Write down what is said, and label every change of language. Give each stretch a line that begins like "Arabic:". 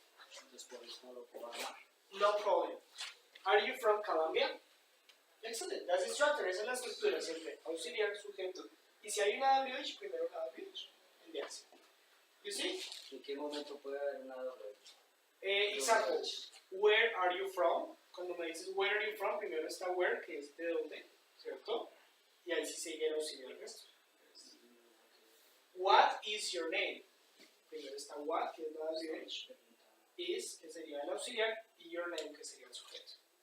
Spanish: Entonces por eso no lo puedo hablar.
English: No problem. Are you from Colombia? Excellent, that's the structure,
Spanish: esa es la estructura siempre. Auxiliar, sujeto. Y si hay una WH, primero la WH.
English: Enviarse. You see?
Spanish: ¿En qué momento puede haber una doble?
English: Example, where are you from?
Spanish: Cuando me dices
English: where are you from,
Spanish: primero está where, que es de dónde, ¿cierto? Y ahí sí sigue el auxiliar el resto.
English: What is your name?
Spanish: Primero está what, que es la WH. Is, que sería el auxiliar, y your name, que sería el sujeto.